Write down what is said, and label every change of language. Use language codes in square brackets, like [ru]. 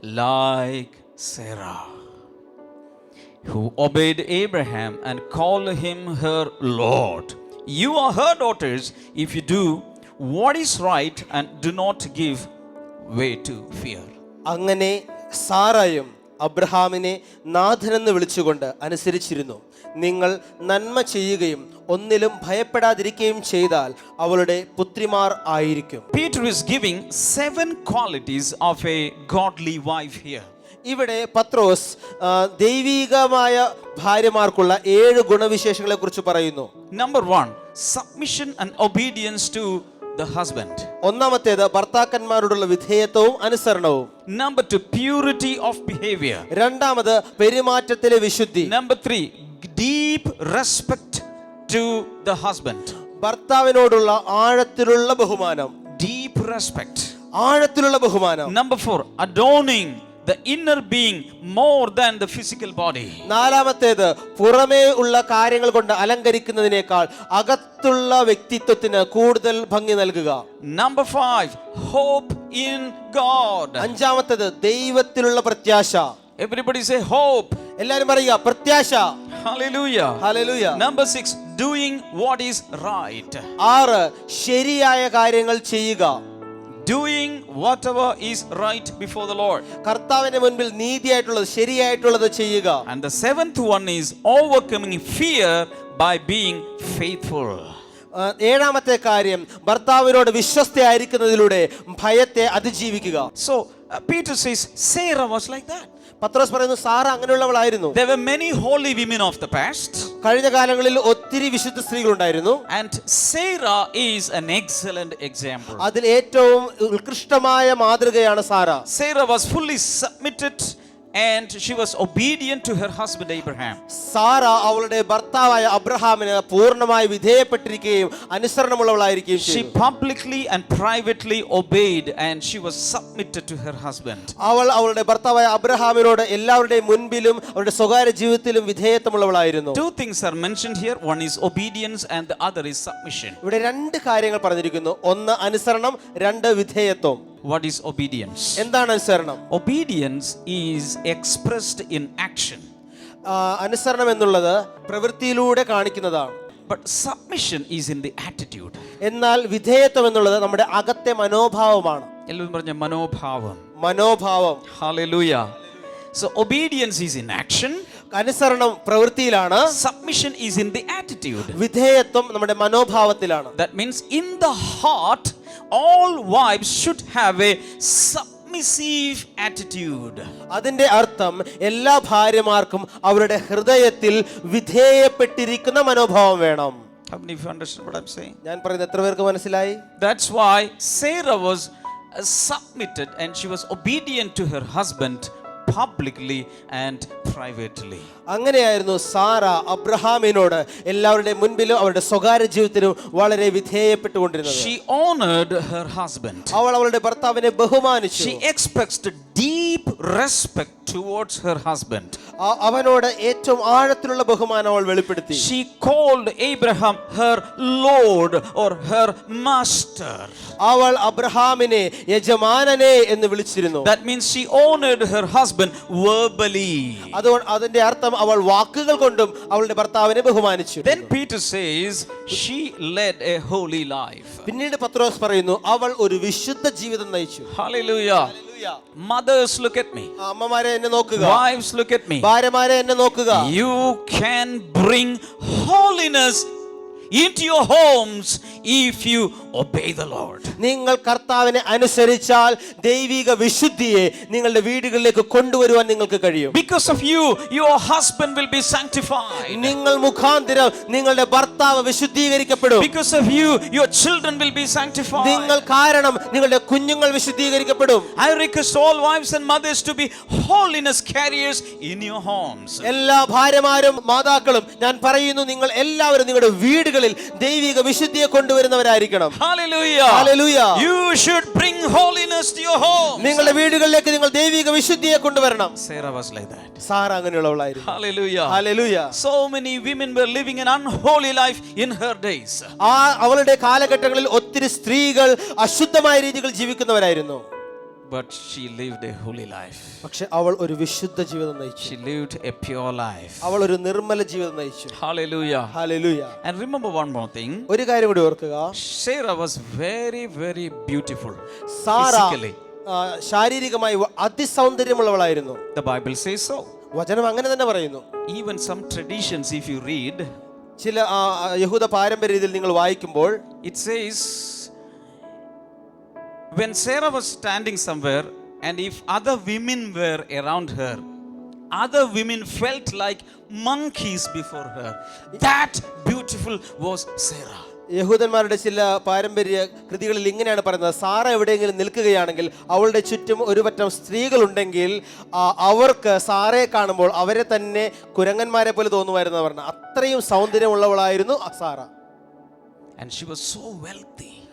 [en] Like Sarah. who obeyed Abraham and called him her Lord. You are her daughters if you do what is right and do not give way to fear. [ml] അങ്ങനെ സാറായും അബ്രഹാമിനെ നാഥനെന്ന് വിളിച്ചുകൊണ്ട് അനുസരിച്ചിരുന്നു. നിങ്ങൾ നന്മ ചെയ്യുകയും ഒന്നിലും ഭയപ്പെടാതിരിക്കുകയും ചെയ്താൽ അവളുടെ പുത്രിമാർ ആയിരിക്കും. [en] Peter is giving 7 qualities of a godly wife here. [ml] ഇവിടെ പത്രോസ് ദൈവികമായ ഭാര്യമാർക്കുള്ള 7 ഗുണവിശേഷങ്ങളെ കുറിച്ച് പറയുന്നു. [en] Number 1, submission and obedience to the husband. [ml] ഒന്നാമത്തേത് ഭർത്താക്കന്മാരോടുള്ള വിധേയത്വവും അനുസരണവും. [en] Number 2, purity of behavior. [ml] രണ്ടാമത് പെരുമാറ്റത്തിലെ വിശുദ്ധി. [en] Number 3, deep respect to the husband. [ml] ഭർത്താവിനോടുള്ള ആഴത്തിലുള്ള ബഹുമാനം. [en] Deep respect. [ml] ആഴത്തിലുള്ള ബഹുമാനം. [en] Number 4, adorning the inner being more than the physical body. [ml] നാലാമത്തേത് പുറമേ ഉള്ള കാര്യങ്ങൾ കൊണ്ട് അലങ്കരിക്കുന്നതിനേക്കാൾ അകത്തുള്ള വ്യക്തിത്വത്തിന് കൂടുതൽ ഭംഗി നൽകുക. [en] Number 5, hope in God. [ml] അഞ്ചാമത്തേത് ദൈവത്തിലുള്ള പ്രത്യാശ. [en] Everybody say hope. [ml] എല്ലാവരും പറയുക പ്രത്യാശ. [en] Hallelujah. [ml] Hallelujah. [en] Number 6, doing what is right. [ml] 6, ശരിയായ കാര്യങ്ങൾ ചെയ്യുക. [en] Doing whatever is right before the Lord. [ml] കർത്താവിന്റെ മുൻപിൽ നീതിയായിട്ടുള്ളത് ശരിയായിട്ടുള്ളത് ചെയ്യുക. [en] And the 7th one is overcoming fear by being faithful. [ml] 7ാമത്തെ കാര്യം ഭർത്താവിനോട് വിശ്വസ്തയായിരിക്കുന്നതിലൂടെ ഭയത്തെ അതിജീവിക്കുക. [en] So Peter says Sarah was like that. [ml] പത്രോസ് പറയുന്നു Sara അങ്ങനെയുള്ളവളായിരുന്നു. [en] There were many holy women of the past. [ml] കഴിഞ്ഞ കാലങ്ങളിൽ ഒത്തിരി വിശുദ്ധ സ്ത്രീകളുണ്ടായിരുന്നു. [en] And Sarah is an excellent example. [ml] അതിൽ ഏറ്റവും ഉത്കൃഷ്ടമായ മാതൃകയാണ് Sara. [en] Sarah was fully submitted and she was obedient to her husband Abraham. [ml] Sara അവളുടെ ഭർത്താവായ അബ്രഹാമിന് പൂർണ്ണമായി വിധേയപ്പെട്ടിരിക്കുകയും അനുസരണമുള്ളവളായിരിക്കുകയും [en] She [ml] ചെയ്തു. [en] publicly and privately obeyed and she was submitted to her husband. [ml] അവൾ അവളുടെ ഭർത്താവായ അബ്രഹാമിനോട് എല്ലാവരുടെയും മുൻപിലും അവരുടെ സ്വകാര്യ ജീവിതത്തിലും വിധേയത്വമുള്ളവളായിരുന്നു. [en] 2 things are mentioned here. One is obedience and the other is submission. [ml] ഇവിടെ 2 കാര്യങ്ങൾ പറഞ്ഞിരിക്കുന്നു. 1 അനുസരണം, 2 വിധേയത്വം. [en] What is obedience? [ml] എന്താണ് അനുസരണം? [en] Obedience is expressed in action. [ml] അനുസരണം എന്നുള്ളത് പ്രവൃത്തിയിലൂടെ കാണിക്കുന്നതാണ്. [en] But submission is in the attitude. [ml] എന്നാൽ വിധേയത്വം എന്നുള്ളത് നമ്മുടെ അകത്തെ മനോഭാവമാണ്. എല്ലാവരും പറഞ്ഞ മനോഭാവം. മനോഭാവം. [en] Hallelujah. So obedience is in action. [ml] അനുസരണം പ്രവൃത്തിയിലാണ്. [en] Submission is in the attitude. [ml] വിധേയത്വം നമ്മുടെ മനോഭാവത്തിലാണ്. [en] That means in the heart all wives should have a submissive attitude. [ml] അതിന്റെ അർത്ഥം എല്ലാ ഭാര്യമാർക്കും അവരുടെ ഹൃദയത്തിൽ വിധേയപ്പെട്ടിരിക്കുന്ന മനോഭാവം വേണം. [en] How many of you understand what I'm saying? [ml] ഞാൻ പറയുന്നത് എത്ര പേർക്ക് മനസ്സിലായി? [en] That's why Sarah was submitted and she was obedient to her husband publicly and privately. [ml] അങ്ങനെയായിരുന്നു സാറ അബ്രഹാമിനോട് എല്ലാവരുടെയും മുൻപിലും അവരുടെ സ്വകാര്യ ജീവിതത്തിലും വളരെ വിധേയപ്പെട്ടുകൊണ്ടിരുന്നത്. [en] She honored her husband. [ml] അവൾ അവളുടെ ഭർത്താവിനെ ബഹുമാനിച്ചു. [en] She expressed deep respect towards her husband. [ml] അവനോട് ഏറ്റവും ആഴത്തിലുള്ള ബഹുമാനം അവൾ വെളിപ്പെടുത്തി. [en] She called Abraham her Lord or her master. [ml] അവൾ അബ്രഹാമിനെ യജമാനനെ എന്ന് വിളിച്ചിരുന്നു. [en] That means she honored her husband verbally. [ml] അതുകൊണ്ട് അതിന്റെ അർത്ഥം അവൾ വാക്കുകൾ കൊണ്ടും അവളുടെ ഭർത്താവിനെ ബഹുമാനിച്ചു. [en] Then Peter says she led a holy life. [ml] പിന്നീട് പത്രോസ് പറയുന്നു അവൾ ഒരു വിശുദ്ധ ജീവിതം നയിച്ചു. [en] Hallelujah. Mothers, look at me. [ml] അമ്മമാരെ എന്നെ നോക്കുക. [en] Wives, look at me. [ml] ഭാര്യമാരെ എന്നെ നോക്കുക. [en] You can bring holiness into your homes if you obey the Lord. [ml] നിങ്ങൾ കർത്താവിനെ അനുസരിച്ചാൽ ദൈവിക വിശുദ്ധിയെ നിങ്ങളുടെ വീടുകളിലേക്ക് കൊണ്ടുവരുവാൻ നിങ്ങൾക്ക് കഴിയും. [en] Because of you, your husband will be sanctified. [ml] നിങ്ങൾ മുഖാന്തരം നിങ്ങളുടെ ഭർത്താവ് വിശുദ്ധീകരിക്കപ്പെടും. [en] Because of you, your children will be sanctified. [ml] നിങ്ങൾ കാരണം നിങ്ങളുടെ കുഞ്ഞുങ്ങൾ വിശുദ്ധീകരിക്കപ്പെടും. [en] I request all wives and mothers to be holiness carriers in your homes. [ml] എല്ലാ ഭാര്യമാരും മാതാക്കളും ഞാൻ പറയുന്നു നിങ്ങൾ എല്ലാവരും നിങ്ങളുടെ വീടുകളിൽ ദൈവിക വിശുദ്ധിയെ കൊണ്ടുവരുന്നവരായിരിക്കണം. [en] Hallelujah. Hallelujah. You should bring holiness to your home. [ml] നിങ്ങളുടെ വീടുകളിലേക്ക് നിങ്ങൾ ദൈവിക വിശുദ്ധിയെ കൊണ്ടുവരണം. [en] Sarah was like that. [ml] Sara അങ്ങനെയുള്ളവളായിരുന്നു. [en] Hallelujah. Hallelujah. So many women were living an unholy life in her days. [ml] അവളുടെ കാലഘട്ടങ്ങളിൽ ഒത്തിരി സ്ത്രീകൾ അശുദ്ധമായ രീതിയിൽ ജീവിക്കുന്നവരായിരുന്നു. [en] but she lived a holy life. [ml] പക്ഷെ അവൾ ഒരു വിശുദ്ധ ജീവിതം നയിച്ചു. [en] She lived a pure life. [ml] അവൾ ഒരു നിർമ്മല ജീവിതം നയിച്ചു. [en] Hallelujah. Hallelujah. And remember one more thing. [ml] ഒരു കാര്യം കൂടി ഓർക്കുക. [en] Sarah was very, very beautiful. [ml] Sara [en] physically. [ml] ശാരീരികമായി അതിസൗന്ദര്യമുള്ളവളായിരുന്നു. [en] The Bible says so. [ml] വചനം അങ്ങനെ തന്നെ പറയുന്നു. [en] Even some traditions, if you read, [ml] ചില യഹൂദ പാരമ്പര്യത്തിൽ നിങ്ങൾ വായിക്കുമ്പോൾ [en] it says, when Sarah was standing somewhere and if other women were around her, other women felt like monkeys before her. That beautiful was Sarah. [ml] യഹൂദന്മാരുടെ ചില പാരമ്പര്യ കൃതികളിൽ ഇങ്ങനെയാണ് പറയുന്നത്, സാറ എവിടെയെങ്കിലും നിൽക്കുകയാണെങ്കിൽ അവളുടെ ചുറ്റും ഒരു പറ്റം സ്ത്രീകളുണ്ടെങ്കിൽ അവർക്ക് സാറയെ കാണുമ്പോൾ അവരെ തന്നെ കുരങ്ങന്മാരെ പോലെ തോന്നുമായിരുന്നു പറഞ്ഞ അത്രയും സൗന്ദര്യമുള്ളവളായിരുന്നു Sara. [en] And she was so wealthy.